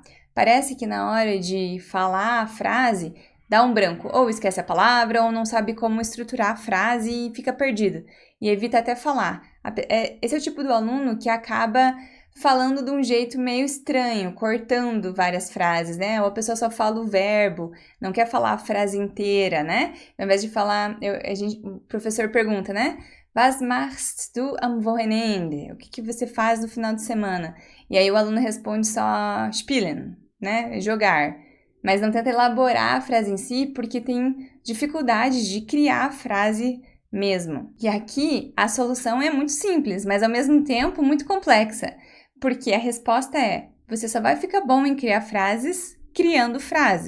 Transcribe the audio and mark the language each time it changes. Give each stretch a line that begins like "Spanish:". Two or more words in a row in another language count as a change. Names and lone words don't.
Portuguese: Parece que na hora de falar a frase, dá um branco, ou esquece a palavra, ou não sabe como estruturar a frase e fica perdido, e evita até falar. Esse é o tipo do aluno que acaba falando de um jeito meio estranho, cortando várias frases, né? Ou a pessoa só fala o verbo, não quer falar a frase inteira, né? Ao invés de falar, o professor pergunta, né?
German: Was machst du am Wochenende?
Portuguese: O que você faz no final de semana? E aí o aluno responde só spielen, né? Jogar. Mas não tenta elaborar a frase em si porque tem dificuldade de criar a frase mesmo. E aqui a solução é muito simples, mas ao mesmo tempo muito complexa, porque a resposta é: você só vai ficar bom em criar frases criando frases.